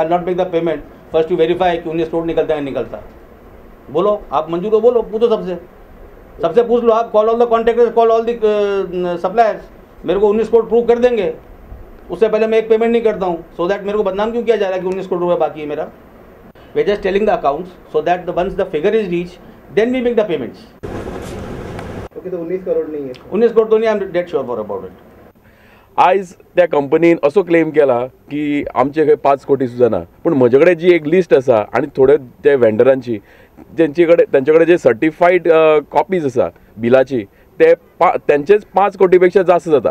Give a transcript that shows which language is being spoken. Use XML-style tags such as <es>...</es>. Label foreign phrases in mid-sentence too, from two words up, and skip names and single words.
<en>I not make the payment first to verify</en> <hi>कि 19 करोड़ निकलता है निकलता. बोलो आप मंजूर को बोलो पूछो सबसे पूछ लो आप.</hi> <en>call all the contractors call all the suppliers.</en> <hi>मेरे को 19 करोड़ प्रूव कर देंगे उससे पहले मैं एक पेमेंट नहीं करता हूँ.</hi> <en>so that</en> <hi>मेरे को बदनाम क्यों किया जा रहा है कि 19 करोड़ रुपये बाकी है मेरा.</hi> <en>we just telling the accounts so that once the figure is reach then we make the payments.</en> <hi>ओके तो 19 करोड़ नहीं है. 19 करोड़ तो नहीं.</hi> <en>I am that sure for about it.</en> <kok>आयज त्या कंपनीन असो क्लेम केला की आमचे खंय 5 कोटी सुद्दां ना. पूण म्हजे कडेन जी एक लिस्ट आसा आनी थोडे ते वेंडरांची तेंचे कडेन जे</kok> <en>certified copies</en> <kok>आसा बिलाची ते त्यांचेच 5 कोटीपेक्षा जास्त जाता.</kok>